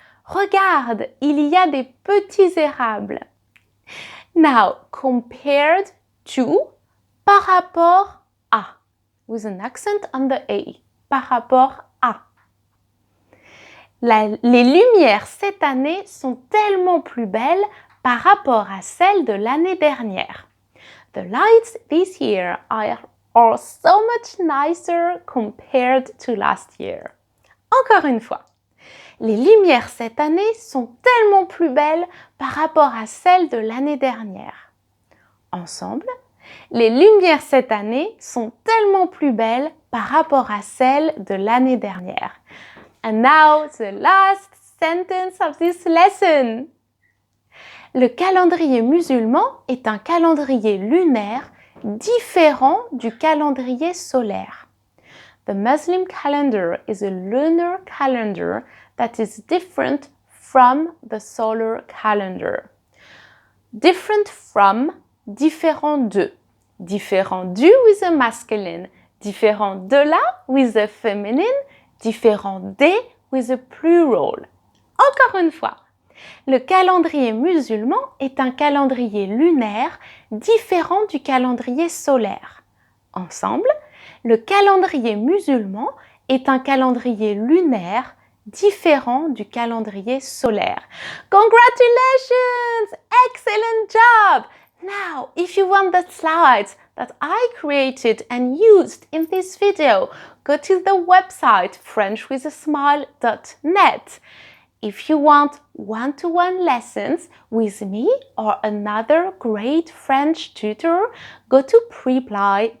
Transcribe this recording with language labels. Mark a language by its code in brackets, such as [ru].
[fr] Regarde, il y a des petits érables. [en] Now, compared to, [fr] par rapport à, [en] with an accent on the A, [fr] par rapport à. Les lumières cette année sont tellement plus belles par rapport à celles de l'année dernière. [en] The lights this year are so much nicer compared to last year. [fr] Encore une fois, les lumières cette année sont tellement plus belles par rapport à celles de l'année dernière. Ensemble, les lumières cette année sont tellement plus belles par rapport à celles de l'année dernière. [en] And now the last sentence of this lesson. [fr] Le calendrier musulman est un calendrier lunaire différent du calendrier solaire. [en] The Muslim calendar is a lunar calendar that is different from the solar calendar. Different from, différent de. [fr] Différent du [en] with a masculine. [fr] Différent de la [en] with a feminine. [fr] Différent des [en] with a plural. [fr] Encore une fois. Le calendrier musulman est un calendrier lunaire différent du calendrier solaire. Ensemble, le calendrier musulman est un calendrier lunaire différent du calendrier solaire. [en] Congratulations! Excellent job! Now, if you want the slides that I created and used in this video, go to the website frenchwithasmile.net. If you want one-to-one lessons with me or another great French tutor, go to Preply.